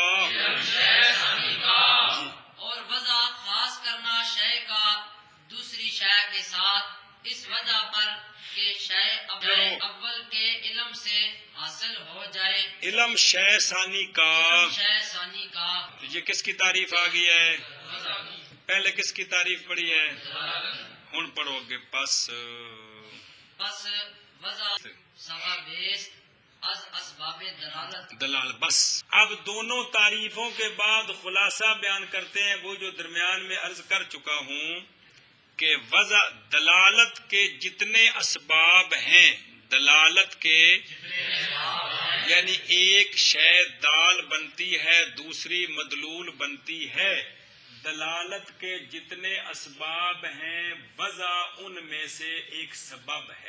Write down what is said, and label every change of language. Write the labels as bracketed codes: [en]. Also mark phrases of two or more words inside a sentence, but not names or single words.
[ur] اور وضع خاص کرنا شے کا دوسری شے کے ساتھ اس وجہ پر کہ شے اول کے علم سے حاصل ہو جائے علم شے ثانی کا۔ شے ثانی کا تو یہ کس کی تعریف آ گئی ہے؟ پہلے کس کی تعریف پڑھی ہے؟ [pa] ہن پڑھو گے پس [fa] وضع سبب از اسباب [ur] دلالت۔ بس اب دونوں تعریفوں کے بعد خلاصہ بیان کرتے ہیں وہ جو درمیان میں عرض کر چکا ہوں کہ وضع دلالت کے جتنے اسباب ہیں، دلالت کے یعنی ایک شے دال بنتی ہے دوسری مدلول بنتی ہے، دلالت کے جتنے اسباب ہیں وضع ان میں سے ایک سبب ہے۔